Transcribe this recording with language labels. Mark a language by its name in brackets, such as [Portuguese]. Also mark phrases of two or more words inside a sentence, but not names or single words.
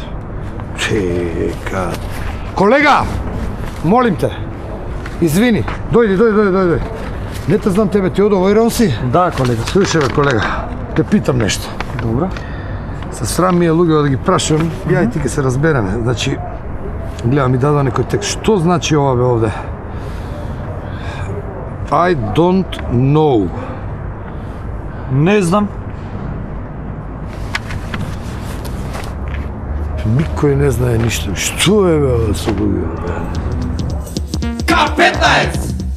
[Macedonian] Чека. Колега! Молим те, извини, дојди. Не те знам тебе, ти од овој район си? Да, колега. Слушай, бе, колега, те питам нешто. Добро. Се срам ми е луѓе да ги прашам, ја и ти ке се разбереме. Значи, гледам ми дадува некој текст. Што значи ова, бе, овде? [English] I don't know. [Macedonian] Не знам. Никој не знае ништо. Што е, бе, со луѓе? K15!